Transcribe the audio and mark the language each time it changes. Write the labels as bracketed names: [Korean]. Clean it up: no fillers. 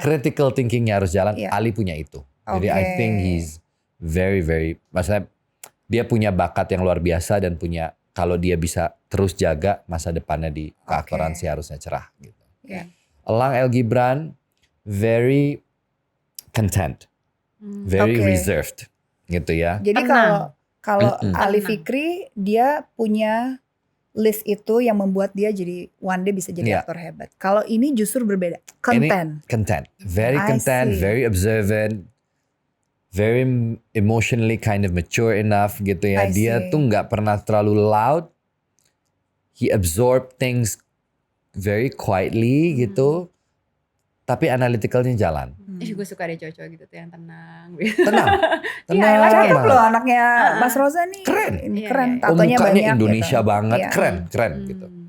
[Indonesian] Critical thinkingnya harus jalan. Ali punya itu. Jadi [English] I think he's very, very, [Indonesian] maksudnya dia punya bakat yang luar biasa dan punya, kalau dia bisa terus jaga masa depannya di keaktoran sih harusnya cerah gitu. [English] Elang El Gibran very content. Very reserved [Indonesian] gitu ya. Jadi kalau Ali Fikri dia punya list itu yang membuat dia jadi [English] one day [Indonesian] bisa jadi aktor hebat. Kalau ini justru berbeda. Content. [English] Very content, very observant, very emotionally kind of mature enough [Indonesian] gitu ya. Dia tuh nggak pernah terlalu loud. [English] He absorb things very quietly [Indonesian] gitu. Tapi analyticalnya jalan. Gue suka deh cowok-cowok gitu tuh yang tenang. Tenang. Cakep loh anaknya Mas Roza nih. Keren. Tatonya mukanya banyak Indonesia gitu. banget. Keren gitu.